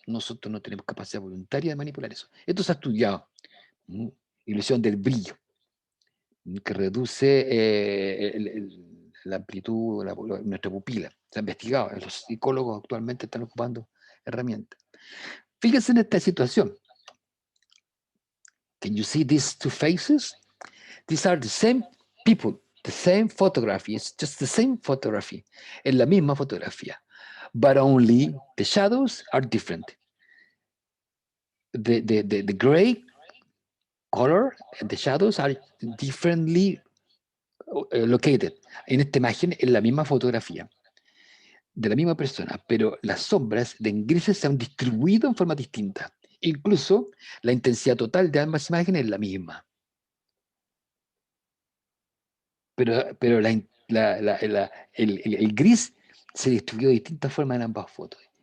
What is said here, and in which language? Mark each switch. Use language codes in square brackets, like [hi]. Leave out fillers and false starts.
[es] Nosotros no tenemos capacidad voluntaria de manipular eso. Esto se ha estudiado. Ilusión del brillo, que reduce la amplitud de nuestra pupila. Se ha investigado. Los psicólogos actualmente están ocupando herramientas. Fíjense en esta situación. [en] Can you see these two faces? These are the same people, the same photography. It's just the same photography. [es] Es la misma fotografía. [en] But only the shadows are different. The gray color and the shadows are differently located. [es] En esta imagen es la misma fotografía de la misma persona, pero las sombras de grises se han distribuido en forma distinta. Incluso la intensidad total de ambas imágenes es la misma. Pero el gris se distribuyó de distintas formas en ambas fotos.